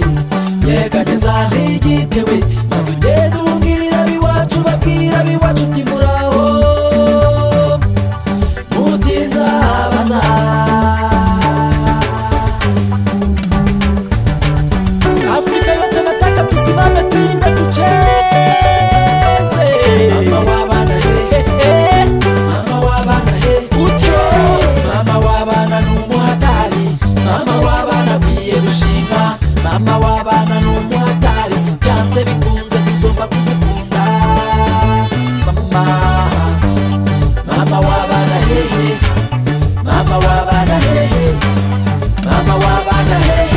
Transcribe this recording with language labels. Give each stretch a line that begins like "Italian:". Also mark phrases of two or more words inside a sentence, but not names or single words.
Kinyarwanda: nyeganyeza higitewe, maze ugende umbwira biwacu, babwira biwacu uti muraho, mutinza baza.
Swahili: Afrika yote nataka tusimame tuimbe tucheze.
Kinyarwanda: Mama w'abana he, mama w'abana he, utyo mama w'abana n'umuhatari, mama w'abana akwiye gushimwa, mama w'abana n'umuhatari, byanze bikunze tugomba kumukunda. Mama, mama w'abana hehe, mama w'abana hehe, mama w'abana hehe.